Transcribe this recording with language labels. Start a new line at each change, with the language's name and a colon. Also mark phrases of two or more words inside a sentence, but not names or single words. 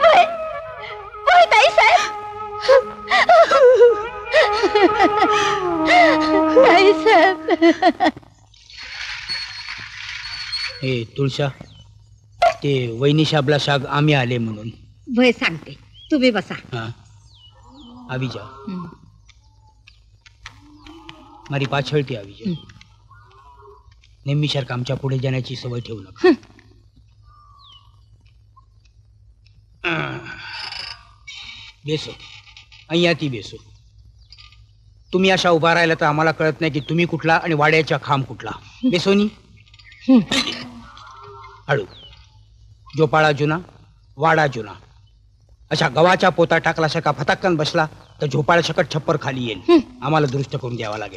Marathi: होय ताईसाहेब. ताईसाहेब, हे तुळशा, ते वैनिशाबला शाग आम्ही आले म्हणून. वय सांगते, तुम्ही बसा. हाँ,
Gujarati: આવી જાઓ. મારી પાછળથી આવી જાઓ.
Marathi: नेहमीसारखं आमच्या पुढे जाण्याची सवय ठेवू नका.
Gujarati: બેસો, અહીંયાથી બેસો.
Marathi: तुम्ही अशा उभा राहिला तर आम्हाला कळत नाही की तुम्ही कुठला आणि वाड्याचा खांब कुठला. बेसोनी हळू. जोपाळा जुना वाडा जुना. अशा गव्हाच्या पोता टाकला का फटाकन बसला तर झोपाळा सकट छप्पर खाली येईल. आम्हाला दुरुस्त करून द्यावा लागेल.